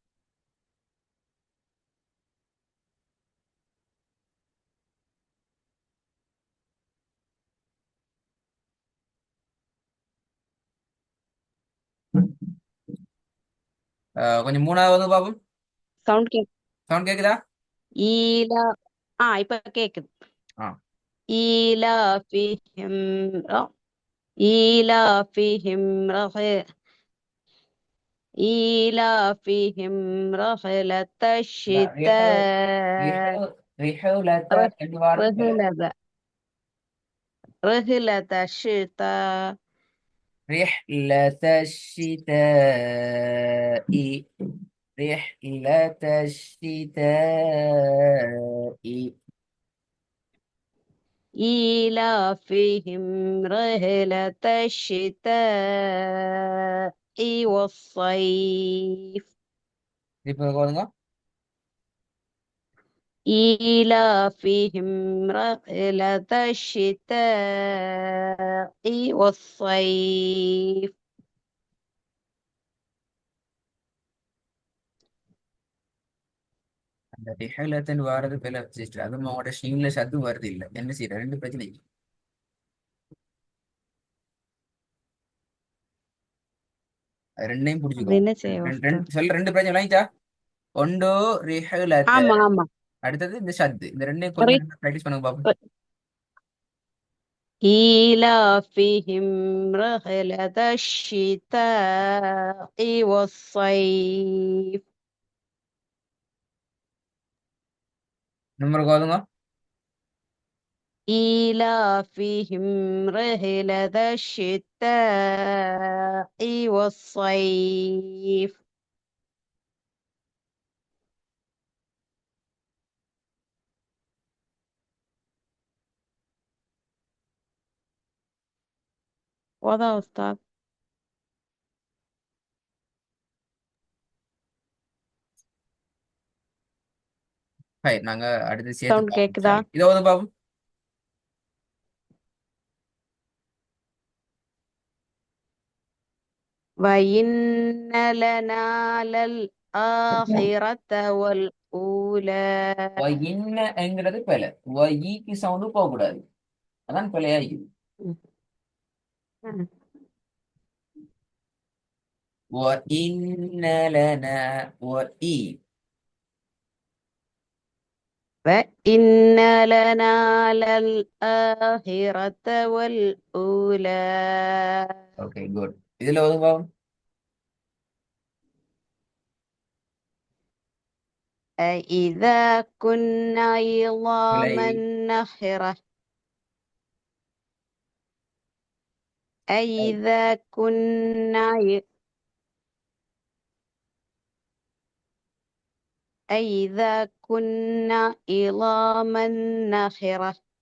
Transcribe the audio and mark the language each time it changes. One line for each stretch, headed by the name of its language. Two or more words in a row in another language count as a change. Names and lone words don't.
Tamil: கொஞ்சம் மூணாவது பாபு. சவுண்ட் சவுண்ட் கேக்குதா? ஈலா இப்ப கேக்குது. ஆ.
Arabic: إيلافهم إيلافهم إيلافهم رحلة الشتاء ரிஹுலத رح-
Tamil: ரெண்டு வாரது பிழை.
Arabic: رحلة رحلة الشتاء رحلة الشتاء. رحلة الشتاء. إيلافهم رحلة الشتاء والصيف.
Tamil: இப்போ போதுங்க.
Arabic: إيلافهم رحلة الشتاء والصيف.
Tamil: அந்த ரிஹலத்தன் வாரது பிழை சிஸ்டர். அதுவும் அவங்களோட ஷீன்ல சத்து வருது இல்லை, என்ன செய்யற ரெண்டு பிரச்சனை. அது ரெண்டையும் அது புடிச்சுக்கோங்க. என்ன செய்ய உஸ்தாத்? சொல்ல ரெண்டு பிரச்சனை விளங்கிச்சா? ஒன்று ரிஹலத்த, ஆமா ஆமா. அடுத்தது இந்த ஷத்து. இந்த ரெண்டையும் கொஞ்சம் ப்ராக்டிஸ் பண்ணுங்க பாப்போம்.
Arabic: إيلافهم رحلة الشتاء والصيف.
Tamil: நம்பருக்கு போதுங்க.
Arabic: إيلافهم رحلة الشتاء والصيف. واضح يا أستاذ؟
Tamil: ஹாய், நாங்க அடுத்து சேர்த்து சவுண்ட் பார்ப்போம். கேக்குதா? சரி, இதோ வந்து பாப்போம்.
Arabic: وإن لنا للآخرة والأولى.
Tamil: இன்னங்கிறது பிழை. ஈக்கு சவுண்டு போகக்கூடாது, அதான் பிழையாயிக்குது.
Arabic: وإن لنا وإي. وإن لنا للآخرة والأولى.
English: okay good.
Tamil: இதுல வந்து பாப்போம்.
Arabic: أإذا كنا
Tamil: பிழை.
Arabic: عظاما نخرة. أإذا كنا أإذا كنا عظاما نخرة.